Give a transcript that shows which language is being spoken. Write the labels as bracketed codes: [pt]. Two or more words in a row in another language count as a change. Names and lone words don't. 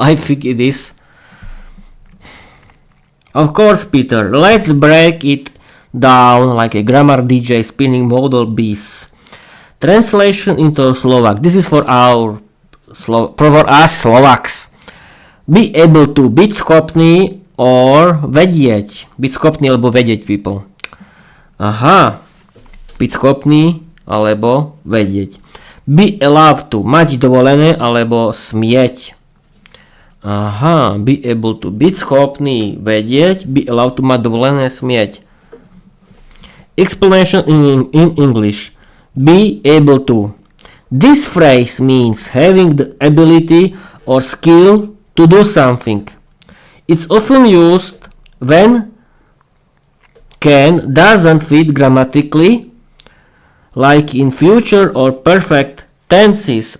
[en] I think it is. Of course, Peter. Let's break it down like a grammar DJ spinning modal bees. Translation into Slovak. This is for us Slovaks. Be able to, [sk] byť schopný or vedieť. Byť schopný alebo vedieť, people. Byť schopný alebo vedieť. [en] Be allowed to, [sk] mať dovolené alebo smieť. [en] Be able to, [sk] byť schopný vedieť, [en] be allowed to, [sk] mať dovolené, smieť. [en] Explanation in English. Be able to. This phrase means having the ability or skill to do something. It's often used when can doesn't fit grammatically, like in future or perfect tenses.